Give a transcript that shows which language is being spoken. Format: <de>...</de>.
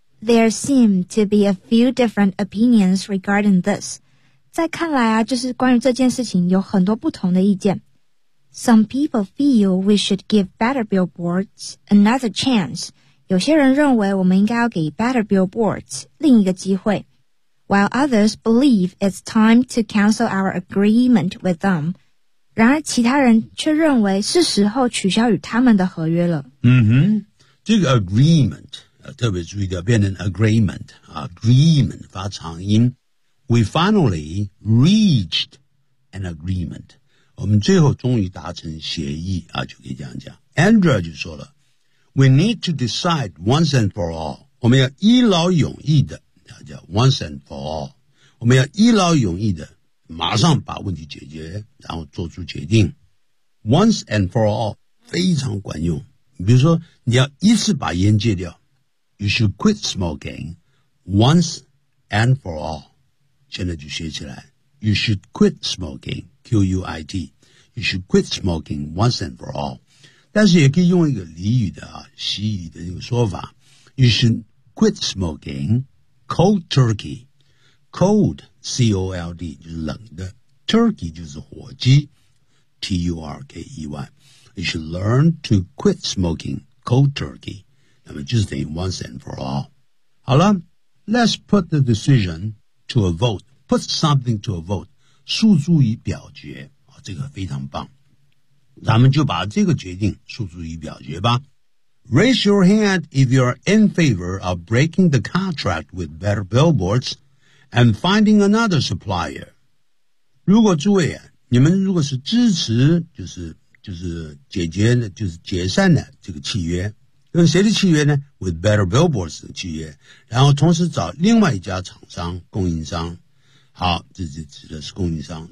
<en>There seem to be a few different opinions regarding this.</en> <zh>在看来啊，就是关于这件事情有很多不同的意见。</zh> <en>Some people feel we should give better billboards another chance.</en> <zh>有些人认为我们应该要给 better billboards 另一个机会。</zh> <en>While others believe it's time to cancel our agreement with them.</en> <zh>然而其他人却认为是时候取消与他们的合约了。这个 agreement... 特别注意到变成 agreement, agreement 发长音。</zh> <en>We finally reached an agreement.</en> <zh>我们最后终于达成协议啊，就可以这样讲。</zh> <en>Andrew 就说了 ,We need to decide once and for all.</en> <zh>我们要一劳永逸的叫 once and for all. 我们要一劳永逸的马上把问题解决，然后做出决定。</zh> <en>Once and for all, 非常管用。</en> <zh>比如说你要一次把烟戒掉。</zh> <en>You should quit smoking once and for all.</en> <zh>现在就学起来。</zh> <en>You should quit smoking, Q-U-I-T. You should quit smoking once and for all.</en> <zh>但是也可以用一个俚语的啊，习语的一个说法。</zh> <en>You should quit smoking cold turkey.</en> <zh>Cold, C-O-L-D, 就是冷的。Turkey 就是火鸡 ,T-U-R-K-E-Y.</zh> <en>You should learn to quit smoking cold turkey. 那么就是等于 once and for all. 好了 ,let's put the decision to a vote. Put something to a vote. 诉诸于表决、哦。这个非常棒。</en> <zh>咱们就把这个决定诉诸于表决吧。</zh> <en>Raise your hand if you're in favor of breaking the contract with Better Billboards and finding another supplier.</en> <zh>如果诸位你们如果是支持就是解决的就是解散的这个契约。跟谁的契约呢 ?With Better Billboards 的契约。然后同时找另外一家厂商供应商。好，这就指的是供应商。</zh>